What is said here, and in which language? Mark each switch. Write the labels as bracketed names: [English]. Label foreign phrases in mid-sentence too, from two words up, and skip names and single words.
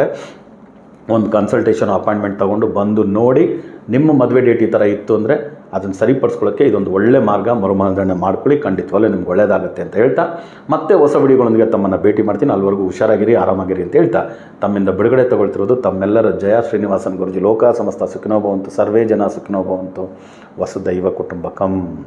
[Kannada] ಒಂದು [English] consultation appointment [Kannada] ತೊಗೊಂಡು ಬಂದು ನೋಡಿ, ನಿಮ್ಮ ಮದುವೆ ಡೇಟ್ ಈ ಥರ ಇತ್ತು ಅಂದರೆ ಅದನ್ನು ಸರಿಪಡಿಸ್ಕೊಳ್ಳೋಕ್ಕೆ ಇದೊಂದು ಒಳ್ಳೆ ಮಾರ್ಗ. ಮರುಮಾಂಗಲ್ಯ ಮಾಡ್ಕೊಳ್ಳಿ, ಖಂಡಿತವಾಗ್ಲೂ ನಿಮ್ಗೆ ಒಳ್ಳೆಯದಾಗುತ್ತೆ ಅಂತ ಹೇಳ್ತಾ ಮತ್ತೆ ಹೊಸ ವಿಡಿಯೋಗಳೊಂದಿಗೆ ತಮ್ಮನ್ನು ಭೇಟಿ ಮಾಡ್ತೀನಿ. ಅಲ್ಲಿವರೆಗೂ ಹುಷಾರಾಗಿರಿ, ಆರಾಮಾಗಿರಿ ಅಂತ ಹೇಳ್ತಾ ತಮ್ಮಿಂದ ಬಿಡುಗಡೆ ತಗೊಳ್ತಿರೋದು ತಮ್ಮೆಲ್ಲರ ಜಯ ಶ್ರೀನಿವಾಸನ್ ಗುರುಜಿ. [Sanskrit] ಲೋಕ ಸಮಸ್ತ ಸುಖಿನೋ ಭವಂತು, ಸರ್ವೇ ಜನ ಸುಖಿನೋ ಭವಂತು, ವಸುದೈವ ಕುಟುಂಬಕಂ.